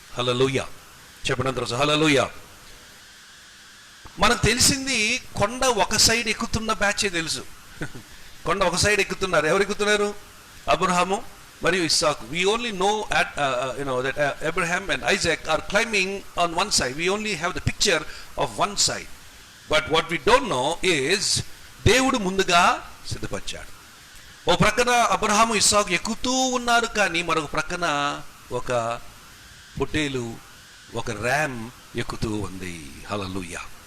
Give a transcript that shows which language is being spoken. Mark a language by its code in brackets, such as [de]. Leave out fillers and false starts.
[te] హల్లెలూయా, చెప్పినంత రోజు హల్లెలూయా. మనకు తెలిసింది కొండ ఒక సైడ్ ఎక్కుతున్న బ్యాచే తెలుసు. కొండ ఒక సైడ్ ఎక్కుతున్నారు. ఎవరు ఎక్కుతున్నారు? అబ్రహాము మరియు ఇస్సాకు. [en] We only know that Abraham and Isaac are climbing on one side. We only have the picture of one side. But what we don't know is [te] దేవుడు ముందుగా సిద్ధపరిచాడు. ఓ ప్రక్కన అబ్రహాము ఇస్సాకు ఎక్కుతూ ఉన్నారు, కానీ మరొక ప్రక్కన ఒక పొట్టేలు, ఒక ర్యామ్ ఎక్కుతూ ఉంది. హల్లెలూయా.